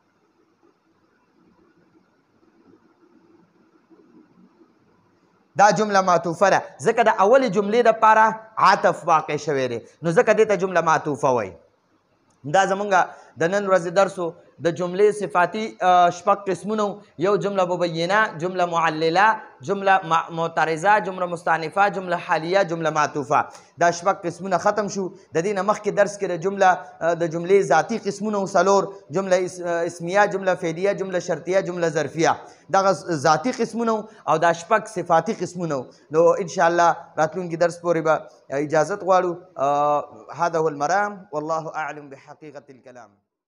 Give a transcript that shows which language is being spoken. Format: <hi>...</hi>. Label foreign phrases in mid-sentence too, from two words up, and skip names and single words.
<ps>دا جمله معطوفه ده ځکه د اولې جملې دپاره عطف واقع شوی دی نو ځکه دې ته جمله معطوفه وایي. دا زمونږ د نن ورځې درسو د جملې صفاتي شپږ قسمونه، یو جمله مبینه، جمله معلله، جمله معترضه، جمله مستأنفه، جمله حالیه، جمله معطوفه. دا شپږ قسمونه ختم شو. د دې نه مخکې درس کې د جملې ذاتي قسمونه څلور، جمله اسمیه، جمله فعلیه، جمله شرطیه، جمله ظرفیه. دغه ذاتي قسمونه او دا شپږ صفاتي قسمونه. نو انشاءالله راتلونکي درس پورې به اجازت غواړو.</ps> <ar>هذا هو المرام والله اعلم بحقیقة الكلام.</ar>